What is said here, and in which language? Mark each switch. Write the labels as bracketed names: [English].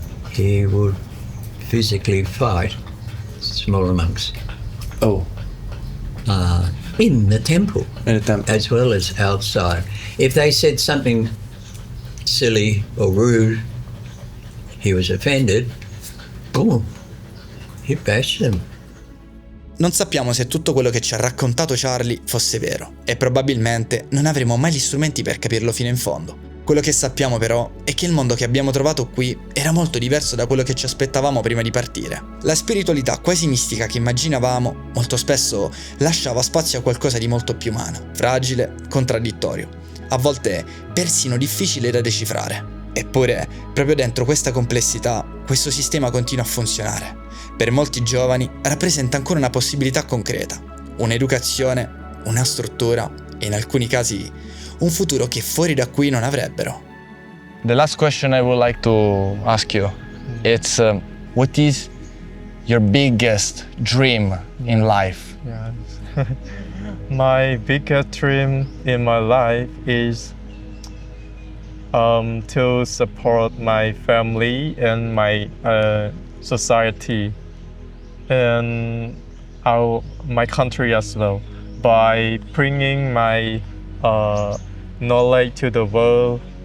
[English] He would physically fight smaller monks. Oh. In the temple. In the temple. As well as outside. If they said something silly or rude, he was offended, boom, he bashed them. [Italian] Non sappiamo se tutto quello che ci ha raccontato Charlie fosse vero, e probabilmente non avremo mai gli strumenti per capirlo fino in fondo. Quello che sappiamo però è che il mondo che abbiamo trovato qui era molto diverso da quello che ci aspettavamo prima di partire. La spiritualità quasi mistica che immaginavamo molto spesso lasciava spazio a qualcosa di molto più umano, fragile, contraddittorio, a volte persino difficile da decifrare. Eppure, proprio dentro questa complessità, questo sistema continua a funzionare. Per molti giovani rappresenta ancora una possibilità concreta, un'educazione, una struttura e in alcuni casi un futuro che fuori da qui non avrebbero. [English] The last question I would like to ask you, it's what is your biggest dream in life? Yes. My biggest dream in my life is to support my family and my society and my country as well by bringing my knowledge to the world.